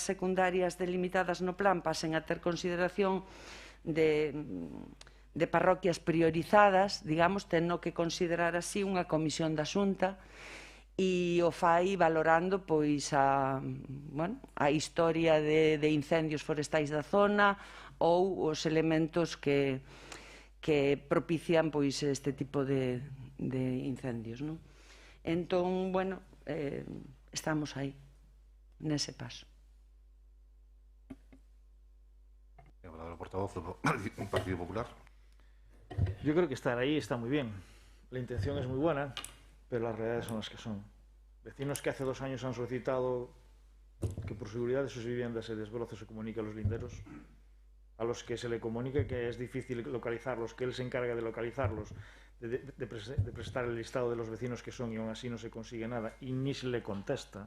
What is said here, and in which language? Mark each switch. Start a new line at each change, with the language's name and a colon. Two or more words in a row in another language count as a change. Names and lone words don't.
Galician: secundarias delimitadas no plan pasen a ter consideración de parroquias priorizadas, digamos, teno que considerar así unha comisión da Xunta e o fai valorando pois a historia de incendios forestais da zona ou os elementos que propician pois este tipo de incendios, non? Entón, bueno, estamos aí, nese paso.
Spanish: La palabra al portavoz del Partido Popular. Yo creo que estar ahí está muy bien. La intención es muy buena, pero las realidades son las que son. Vecinos que hace 2 años han solicitado que por seguridad de sus viviendas se desbroce o se comunique a los linderos, a los que se le comunica que es difícil localizarlos, que él se encarga de localizarlos, de prestar el listado de los vecinos que son y aún así no se consigue nada y ni se le contesta.